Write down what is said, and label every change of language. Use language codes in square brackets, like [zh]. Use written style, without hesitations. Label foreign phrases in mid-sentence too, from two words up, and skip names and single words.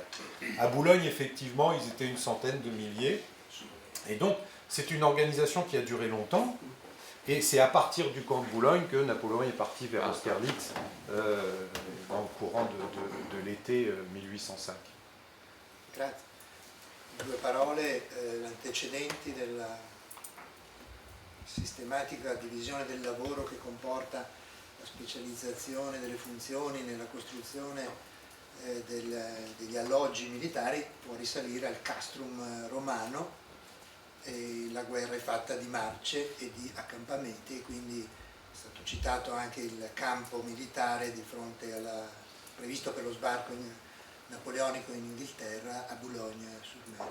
[fr] À Boulogne, effectivement, ils étaient une centaine de milliers. Et donc, c'est une organisation qui a duré longtemps. Et c'est à partir du camp de Boulogne que Napoléon est parti vers Austerlitz dans le courant de l'été 1805. [it] Grazie. in due parole gli antecedenti della sistematica divisione del lavoro che comporta la specializzazione delle funzioni nella costruzione degli alloggi militari può risalire al castrum romano, e la guerra è fatta di marce e di accampamenti, e quindi è stato citato anche il campo militare di fronte previsto per lo sbarco napoleonico in Inghilterra a Boulogne-sur-Mer.